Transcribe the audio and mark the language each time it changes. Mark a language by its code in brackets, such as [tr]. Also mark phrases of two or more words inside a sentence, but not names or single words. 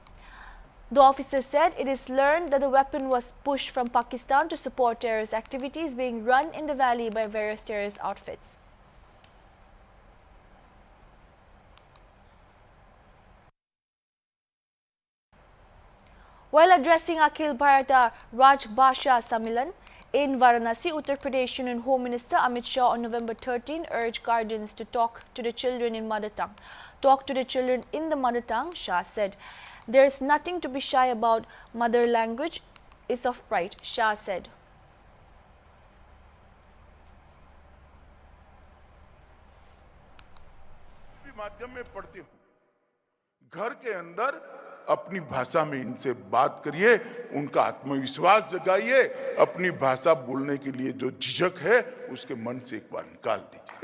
[en] The officer said it is learned that the weapon was pushed from Pakistan to support terrorist activities being run in the valley by various terrorist outfits. While addressing Akhil Bharata Rajbhasha Sammilan in Varanasi, Uttar Pradesh, Union Home Minister Amit Shah on November 13 urged guardians to talk to the children in mother tongue. Talk to the children in the mother tongue, Shah said. There is nothing to be shy about. Mother language is of pride, Shah said. [hi] माध्यम में पढ़ती हूँ, घर के अंदर अपनी भाषा में इनसे बात करिए, उनका आत्मविश्वास जगाइए, अपनी भाषा बोलने के लिए जो झिझक है उसके मन से एक बार निकाल दीजिए।